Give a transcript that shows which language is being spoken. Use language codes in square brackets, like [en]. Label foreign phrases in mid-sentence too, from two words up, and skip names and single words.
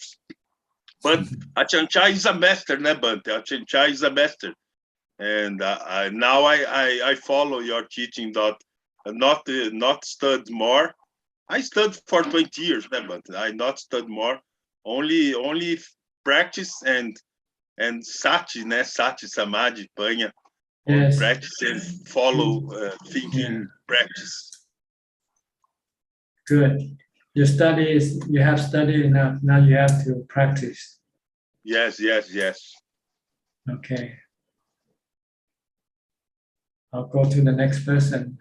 [en] But Ajaan Suchart is a master, né, Bante? Ajaan Suchart is a master. And now I follow your teaching that not stud more. I stud for 20 years, né, Bante? I not stud more. Only practice and sati, né? [pi] Sati, samadhi, [en] panha. Yes. Practice and follow thinking practice. Good. You have studied enough. Now you have to practice. Yes. Okay. I'll go to the next person.